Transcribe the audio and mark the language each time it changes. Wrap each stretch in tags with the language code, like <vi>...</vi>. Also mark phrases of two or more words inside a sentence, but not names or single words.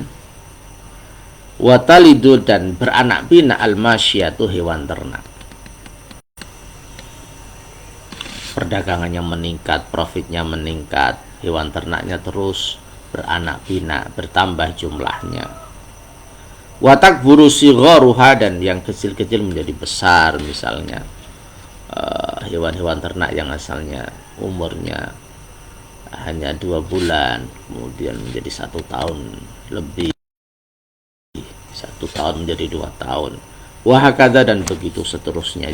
<id>Watalidu, dan beranak pinak, al-masyiyatu, hewan ternak. Perdagangannya meningkat, profitnya meningkat, hewan ternaknya terus beranak pinak, bertambah jumlahnya.</id> <ar>وتكبر صغارها,</ar> <id>dan yang kecil-kecil menjadi besar, misalnya hewan-hewan ternak yang asalnya umurnya hanya 2 bulan kemudian menjadi 1 tahun lebih, 1 tahun menjadi 2 tahun, wahakadha, dan begitu seterusnya.</id>